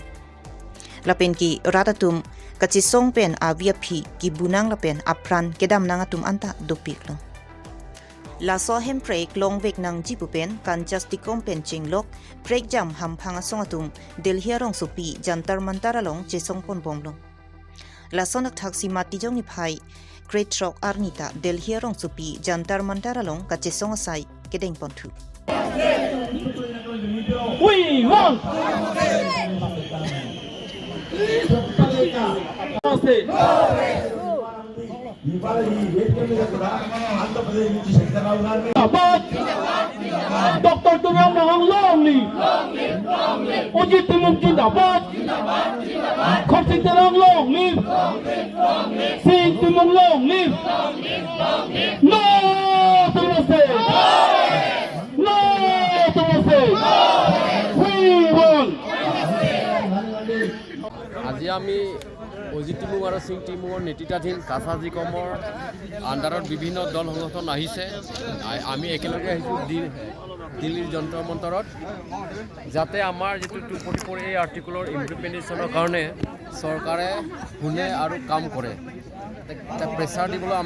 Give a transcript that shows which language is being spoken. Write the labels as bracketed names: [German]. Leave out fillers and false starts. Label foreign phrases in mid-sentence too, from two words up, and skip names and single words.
[Karbi] la pen ki radatum ka chisong pen avia phi ki bunang la pen apran kedam nang atum anta dopik lo la so hem break long vek nang jipu pen kan justikom pen chinglok break jam ham phanga songatum delhi rong supi jantar mantar along chesong pon bomlo la sonak thaksi mati jong ni phai great rock arnita delhi rong supi jantar mantar along ka chesong sai kedeng pon thu [English] we want Dr. Tulang Mahang Longri Uji Timung Jindabat Khopsing Tulang Longri Sing Timung Longri No to the state No to the state We want [Assamese] আজি আমি অজিতিমুং আৰু চিংটিমুঙৰ নেতৃত্বাধীন কাছাজি কমৰ আণ্ডাৰত বিভিন্ন দল সংগঠন আহিছে আমি একেলগে আহিছোঁ দিল্লীৰ যন্তৰ মন্তৰত যাতে আমাৰ যিটো 244 এই আৰ্টিকুলৰ ইমপ্লিমেণ্টেশ্যনৰ কাৰণে চৰকাৰে শুনে আৰু কাম কৰে প্ৰেছাৰ দিবলৈ আমি